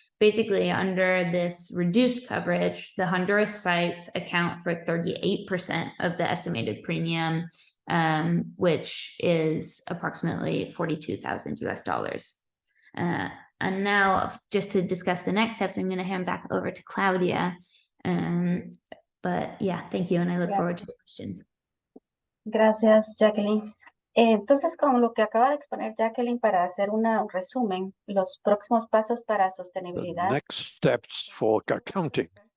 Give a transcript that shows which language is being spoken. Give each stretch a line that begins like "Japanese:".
English: Basically, under this reduced coverage, the Honduras sites account for 38% of the estimated premium, which is approximately $42,000. And now, just to discuss the next steps, I'm going to hand back over to Claudia. But yeah, thank you, and I look forward to the questions.
Spanish: Gracias, Jacqueline. Entonces, con lo que acaba de exponer Jacqueline, para hacer un resumen, los próximos pasos para
English: The
Spanish: sostenibilidad.
English: next steps for accounting.